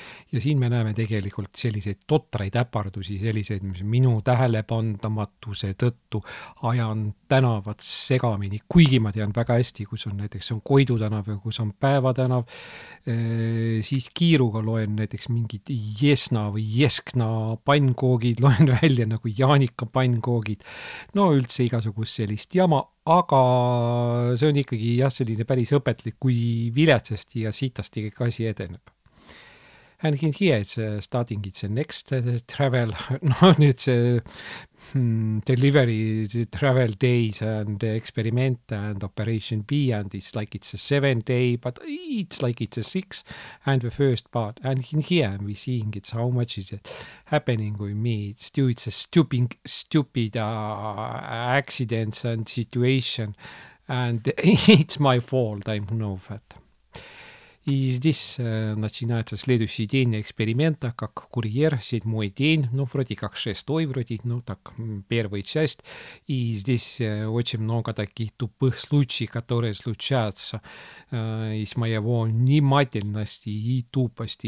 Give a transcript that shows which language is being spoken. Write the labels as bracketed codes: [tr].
[et] Ja siin me näeme tegelikult selliseid totraid äpardusi, selliseid, mis minu tähelepandamatuse tõttu ajan tänavad segamini, kuigi ma tean väga hästi, kus on näiteks on Koidu tänav ja kus on Päeva tänav, siis kiiruga loen näiteks mingid Jesna või Jeskna pannkoogid, loen välja nagu Jaanika pannkoogid, no üldse igasugust sellist jama, aga see on ikkagi jah, selline päris õpetlik, kui viletsasti ja sitasti kõik asi edeneb. [en] And here it's starting its next travel, [et] no nüüd see [en] delivery, travel days and experiment and operation B and it's like it's a 7 day, but it's like it's a 6 and the first part. And in here we seeing it's how much is it happening with me. It's a stupid accidents and situation and it's my fault, I know that. [ru] И здесь начинается следующий день эксперимента, как курьер, 7-й день, ну, вроде как 6-й, вроде, ну, так, первая часть. И здесь очень много таких тупых случаев, которые случаются из моего внимательности и тупости.